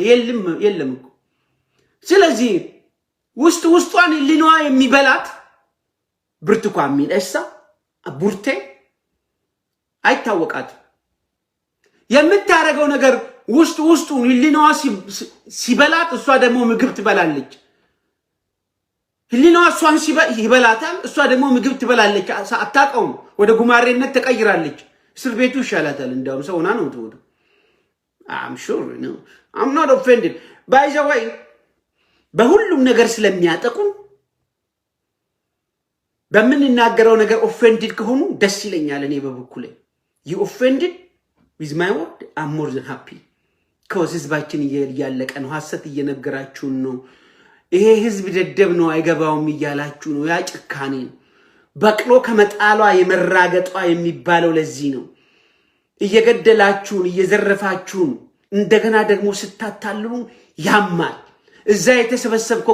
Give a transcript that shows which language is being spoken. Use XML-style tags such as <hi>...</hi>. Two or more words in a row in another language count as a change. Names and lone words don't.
<am>የለም እኮ። ስለዚህ ውስጧን ሊኗ የሚበላት ብርቱካን ሚደቅሳ ቡርቴ አይታወቃት የምታረገው ነገር ውስጡ ህሊናዋ ሲበላት እሷ ደግሞ ምግብ ትበላለች። ህሊናዋ እሷን ይበላታል፣ እሷ ደግሞ ምግብ ትበላለች። አታውቀውም። ወደ ጉማሬነት ተቀይራለች። እስር ቤቱ ይሻላታል። እንደውም ሰው ሆና ነው የምትወደው።</am> <en>I'm sure no I'm not offended by the way</en> <am>በሁሉም ነገር ስለሚያጠቁን በምንናገረው ነገር ኦፌንድድ ከሆኑ ደስ ይለኛል። እኔ በበኩሌ</am> <en>you offended with my word I'm more than happy cause</en> <am>ህዝባችን እያለቀ ነው። ሐሰት እየነገራችሁን ነው። ይሄ ህዝብ ደደብ ነው አይገባውም እያላችሁ ነው። ያ ጭካኔ ነው። በቅሎ ከመጣሏ የመራገጧ የሚባለው ለዚህ ነው። እየገደላችሁን እየዘረፋችሁን እንደገና ደግሞ ስታታልሉ ያማል። እዛ የተሰበሰብከው</am>